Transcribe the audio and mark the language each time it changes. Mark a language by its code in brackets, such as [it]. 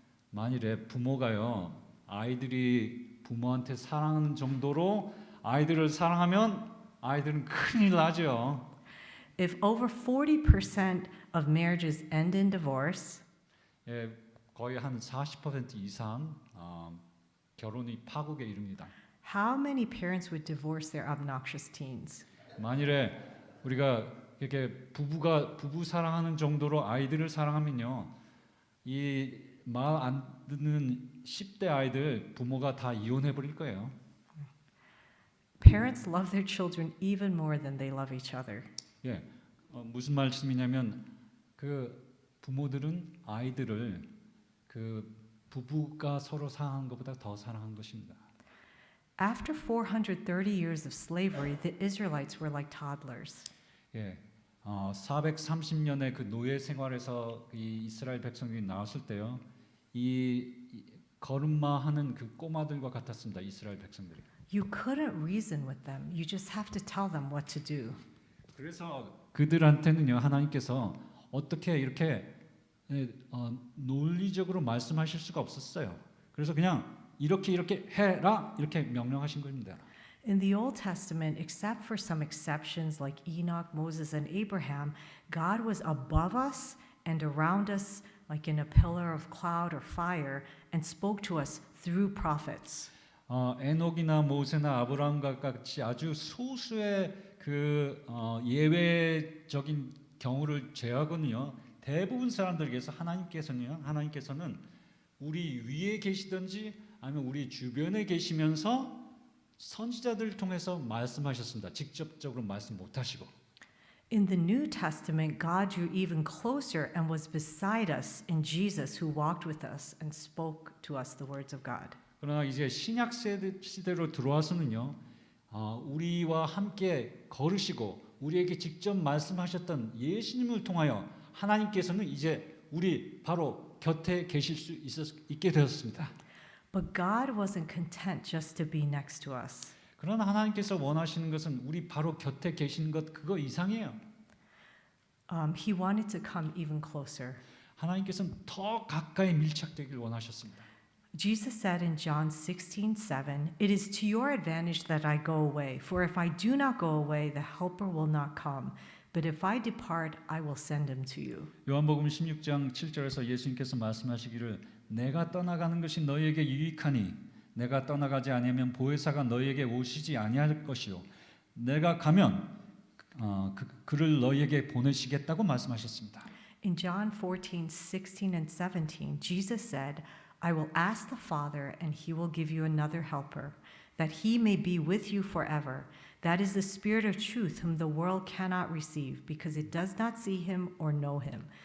[ko] 만일에 부모가요, 아이들이 부모한테 사랑하는 정도로 아이들을 사랑하면 아이들은 큰일 나죠. [en] If over 40% of marriages end in divorce, [ko] 거의 한 40% 이상 결혼이 파국에 이릅니다. [en] how many parents would divorce their obnoxious teens? [ko] 만일에 우리가 이렇게 부부 사랑하는 정도로 아이들을 사랑하면요, 이 말 안 듣는 10대 아이들 부모가 다 이혼해 버릴 거예요. [en] Parents love their children even more than they love each other. [ko] 예, 무슨 말씀이냐면 그 부모들은 아이들을 그 부부가 서로 사랑하는 것보다 더 사랑한 것입니다. [en] After 430 years of slavery, the Israelites were like toddlers. [ko] 예, 430년의 그 노예 생활에서 이 이스라엘 백성들이 나왔을 때요, 이 걸음마하는 그 꼬마들과 같았습니다. 이스라엘 백성들이. [en] You couldn't reason with them. You just have to tell them what to do. [ko] 그래서 그들한테는요 하나님께서 어떻게 이렇게 논리적으로 말씀하실 수가 없었어요. 그래서 그냥 이렇게 해라 이렇게 명령하신 겁니다. [en] In the Old Testament, except for some exceptions like Enoch, Moses, and Abraham, God was above us and around us like in a pillar of cloud or fire and spoke to us through prophets. [ko] 에녹이나 모세나 아브라함과 같이 아주 소수의 그 예외적인 경우를 제외하고는요 대부분 사람들에게서 하나님께서는 우리 위에 계시든지 아니면 우리 주변에 계시면서 선지자들을 통해서 말씀하셨습니다. 직접적으로 말씀 못하시고. [en] In the New Testament, God drew even closer and was beside us in Jesus, who walked with us and spoke to us the words of God. [ko] 그러나 이제 신약 시대로 들어와서는요, 우리와 함께 걸으시고 우리에게 직접 말씀하셨던 예수님을 통하여 하나님께서는 이제 우리 바로 곁에 계실 수 있게 되었습니다. [en] But God wasn't content just to be next to us. [ko] 그러나 하나님께서 원하시는 것은 우리 바로 곁에 계시는 것 그거 이상이에요. [en] He wanted to come even closer. [ko] 하나님께서는 더 가까이 밀착되길 원하셨습니다. [en] Jesus said in John 16:7, "It is to your advantage that I go away, for if I do not go away, the helper will not come. But if I depart, I will send him to you." [ko] 요한복음 16장 7절에서 예수님께서 말씀하시기를 내가 떠나가는 것이 너희에게 유익하니 내가 떠나가지 아니하면 보혜사가 너희에게 오시지 아니할 것이요 내가 가면 그를 너희에게 보내시겠다고 말씀하셨습니다. [en] In John 14:16 and 17, Jesus said, "I will ask the Father, and he will give you another helper, that he may be with you forever. That is the Spirit of truth, whom the world cannot receive, because it does not see him or know him.